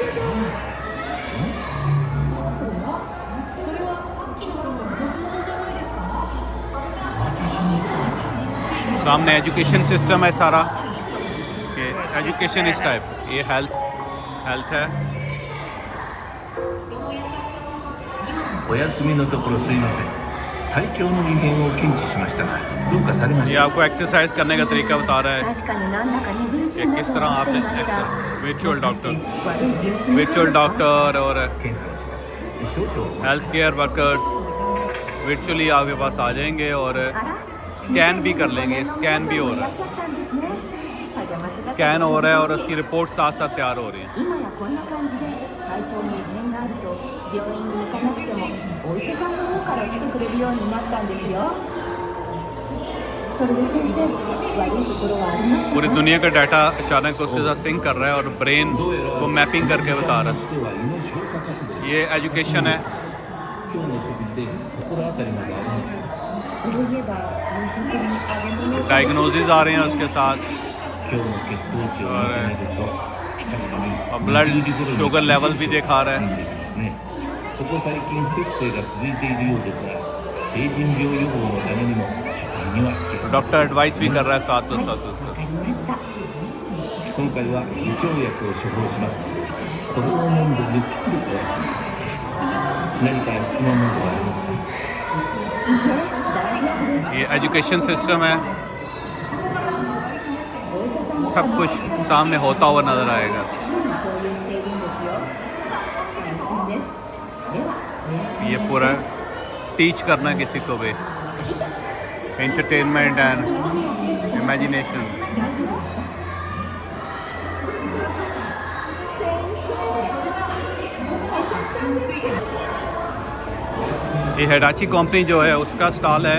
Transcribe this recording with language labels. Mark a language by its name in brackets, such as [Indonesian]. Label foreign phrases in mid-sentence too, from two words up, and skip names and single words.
[Hindi] सामने [English] education system [Hindi] है सारा, कि एजुकेशन इस टाइप. ये हेल्थ है. [Japanese] お休みのところすいません。体調の異変を検知しましたが、どうかされまし [Hindi] ये [Japanese] た。 [Hindi] आपको एक्सरसाइज करने का तरीका बता रहा है [Japanese] 確かになんだか寝苦しい [Hindi] कि [Japanese] な [Hindi] किस [Japanese] と [Hindi] तरह [Japanese] 思って [Hindi] आपने [Japanese] ました [English] virtual doctor [Japanese] 悪い病気の [English] virtual doctor और [Japanese] 検査をします。少々お待ち [English] health care workers [Hindi] वर्चुअली आपके पास आ जाएंगे और [Japanese] あら [Hindi] स्कैन भी कर लेंगे. स्कैन भी हो रहा है, [Japanese] いらっしゃったんですね。パジャマ姿で स्कैन हो रहा है और उसकी रिपोर्ट साथ साथ तैयार हो रही है. 今やこんな感じで体調に異変があると病院に行かなくてもお医者さんの方から来てくれるようになったんですよ。それで先生、悪いところはありましたか？ [Hindi] पूरी दुनिया का डाटा अचानक उसके साथ सिंक कर रहा है और ब्रेन को मैपिंग करके बता रहा [Japanese] しては胃の消化活動。 [Hindi] है. ये एजुकेशन है. [Japanese] 今日の食事で心当たりなどありますか。そういえば夕食に揚げ物を [Hindi] डायग्नोसिस आ रहे हैं उसके साथ [Japanese] 今日の血糖値を見てみると、確かに [Hindi] और [English] blood sugar level [Hindi] भी दिखा रहा [Japanese] 飲ん [Hindi] है. [Japanese] でいますね。ここ最近節制が続いているようですが、成人病予防のためにも食品には気をつけて [English] doctor advice [Hindi] भी कर रहा है साथ [Japanese] はい、 [Hindi] साथ. [Japanese] わかりました。今回は胃腸薬を処方しますので、これを飲んでゆっくりお休みください。何か質問などはありますか。いいえ、大丈夫です。 [Hindi] ये [English] education system [Hindi] है, [Japanese] お医者さんの [Hindi] सब कुछ सामने होता हुआ नजर आएगा. [Japanese] 常に共有しているんですよ。安心です。では、おやすみ [Hindi] ये [Japanese] なさい。 [Hindi] पूरा टीच करना किसी को भी, [English] entertainment and imagination. [Hindi] ये हिटाची कंपनी जो है उसका स्टॉल है.